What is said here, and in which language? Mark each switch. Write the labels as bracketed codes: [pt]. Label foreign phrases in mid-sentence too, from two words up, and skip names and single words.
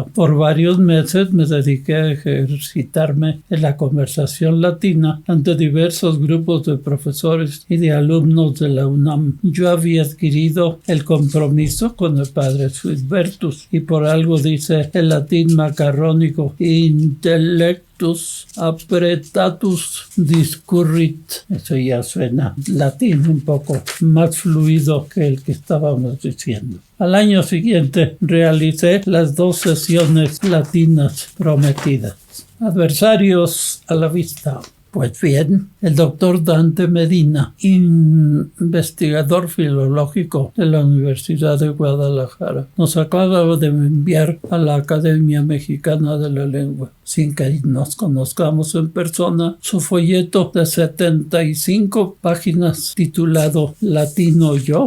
[es] Por varios meses me dediqué a ejercitarme en la conversación latina ante diversos grupos de profesores y de alumnos de la UNAM. Yo había adquirido el compromiso con el padre Suidvertus y por algo dice el latín macarrónico [la] intellectus apretatus discurrit. [es] Eso ya suena latín un poco más fluido que el que estábamos diciendo. Al año siguiente realicé las 2 sesiones latinas prometidas. Adversarios a la vista. Pues bien, el doctor Dante Medina, investigador filológico de la Universidad de Guadalajara, nos acaba de enviar a la Academia Mexicana de la Lengua, sin que nos conozcamos en persona, su folleto de 75 páginas titulado ¿Latino yo?